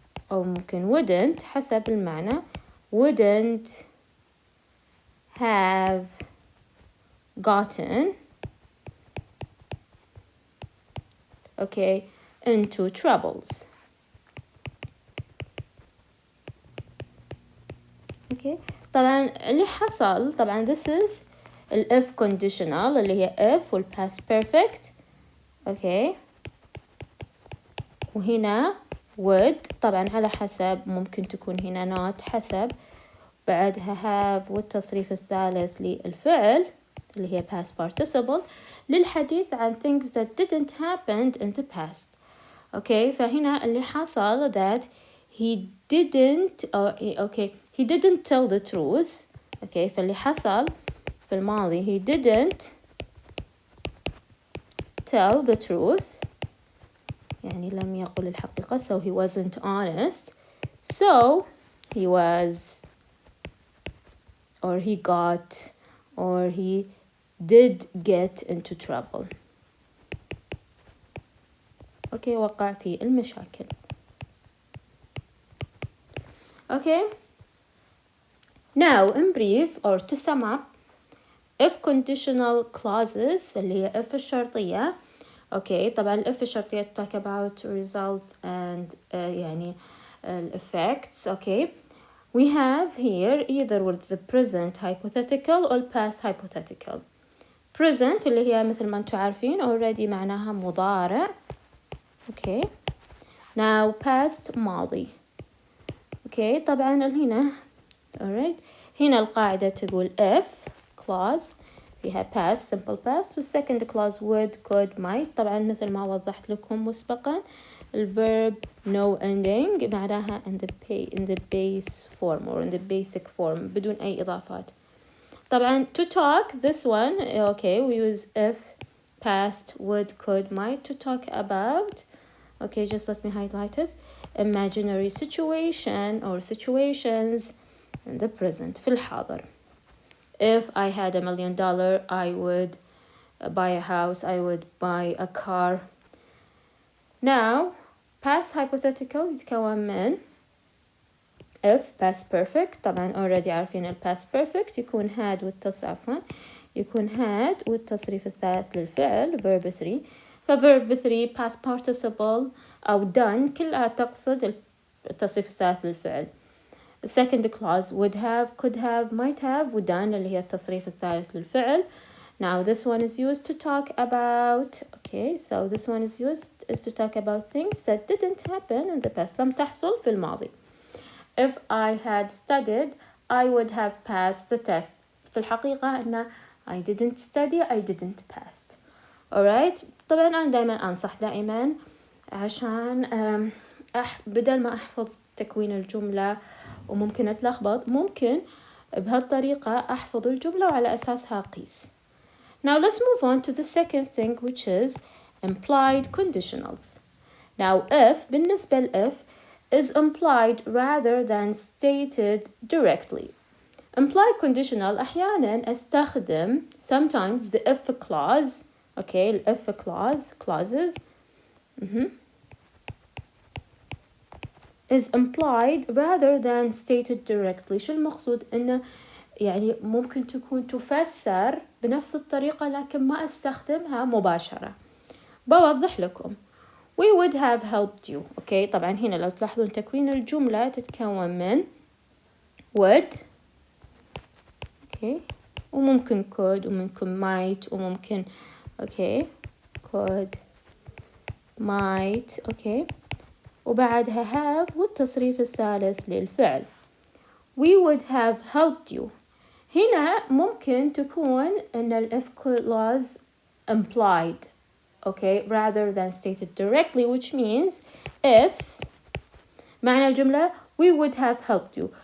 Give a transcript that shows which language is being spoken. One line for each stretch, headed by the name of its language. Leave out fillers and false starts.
Arabic: أو ممكن
English: wouldn't
Arabic: حسب المعنى
English: wouldn't have gotten okay into troubles. Okay,
Arabic: طبعا اللي حصل طبعا
English: this is ال if conditional
Arabic: اللي هي
English: if وال past perfect. okay, وهنا would طبعا على حسب ممكن تكون هنا not حسب بعدها have والتصريف الثالث للفعل اللي هي past participle للحديث عن things that didn't happen in the past. okay,
Arabic: فهنا اللي حصل
English: that he didn't okay he didn't tell the truth. okay,
Arabic: فاللي حصل في الماضي
English: he didn't tell the truth
Arabic: يعني لم يقل الحقيقة
English: so he wasn't honest so he was or he got or he did get into trouble.
Arabic: okay, وقع في المشاكل.
English: okay, now in brief or to sum up if conditional clauses
Arabic: اللي هي
English: if الشرطية. okay, طبعا if الشرطية talk about result and يعني effects. okay, we have here either with the present hypothetical or past hypothetical.
Arabic: present اللي هي مثل ما انتم عارفين already معناها مضارع.
English: okay, now past ماضي. okay,
Arabic: طبعا هنا
English: alright
Arabic: هنا القاعدة تقول
English: if clause فيها past simple past والsecond clause would could might.
Arabic: طبعا مثل ما وضحت لكم مسبقا
English: الverb no ending معناها in the base form or in the basic form
Arabic: بدون أي إضافات.
English: طبعا to talk this one okay we use if past would could might to talk about okay just let me highlight it imaginary situation or situations in the present
Arabic: في الحاضر.
English: If I had $1 million, I would buy a house, I would buy a car. Now past hypothetical
Arabic: يتكون من
English: if past perfect.
Arabic: طبعا already عارفين ال past perfect يكون had يكون had والتصريف الثالث للفعل verb 3. فverb 3 past participle أو done كلها تقصد التصريف الثالث للفعل.
English: second clause would have, could have, might have ودone
Arabic: اللي هي التصريف الثالث للفعل.
English: Now this one is used to talk about, okay, so this one is to talk about things that didn't happen in the past.
Arabic: لم تحصل في الماضي.
English: If I had studied, I would have passed the test.
Arabic: في الحقيقة أن
English: I didn't study, I didn't pass. Alright.
Arabic: طبعا أنا دائما أنصح دائما عشان بدل ما أحفظ تكوين الجملة وممكن أتلخبط، ممكن بهالطريقة أحفظ الجملة وعلى أساسها أقيس.
English: Now let's move on to the second thing, which is implied conditionals. Now if
Arabic: بالنسبة ل
English: if is implied rather than stated directly. Implied conditional أحيانا أستخدم sometimes the if clause, okay, the if clauses is implied rather than stated directly.
Arabic: شو المقصود؟ إنه يعني ممكن تكون تفسر بنفس الطريقة لكن ما استخدمها مباشرة. بوضح لكم.
English: We would have helped you. okay.
Arabic: طبعا هنا لو تلاحظون تكوين الجملة تتكون من would, okay, وممكن could وممكن might وممكن okay could might okay وبعدها have والتصريف الثالث للفعل.
English: We would have helped you.
Arabic: هنا ممكن تكون إن
English: ال if clause implied, okay, rather than stated directly, which means if معنى الجملة we would have helped you.